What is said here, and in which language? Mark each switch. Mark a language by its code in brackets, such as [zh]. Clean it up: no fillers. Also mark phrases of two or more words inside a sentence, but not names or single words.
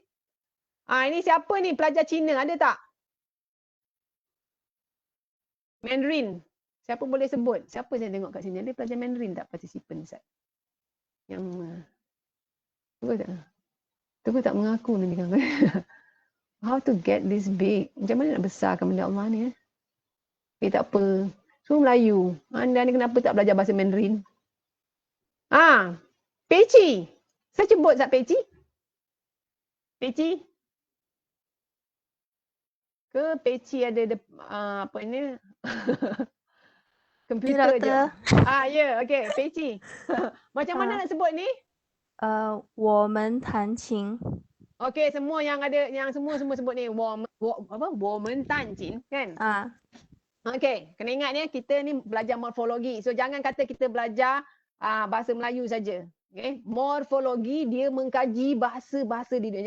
[ms] Ini siapa ni pelajar Cina, ada tak? Mandarin. Siapa boleh sebut? Siapa saya tengok kat sini? Ada pelajar Mandarin tak partisipan Ustaz? Yang tu tak mengaku ni kan. [en] How to get this big? [ms] Macam mana nak besarkan benda Allah ni? Tak apa. Semua Melayu. Anda ni kenapa tak belajar bahasa Mandarin? Peci. Saya sebut tak Peci? Peci? Ke Peci ada apa ni? Komputer je. Ya, okey, Peci. Macam mana nak sebut ni? [zh] 我们弹琴. [ms] Okey, semua yang ada, yang semua sebut ni [zh] 我们弹琴 [ms] kan? Okey, kena ingat ni kita ni belajar morfologi. So jangan kata kita belajar bahasa Melayu saja. Okey, morfologi dia mengkaji bahasa-bahasa di dunia.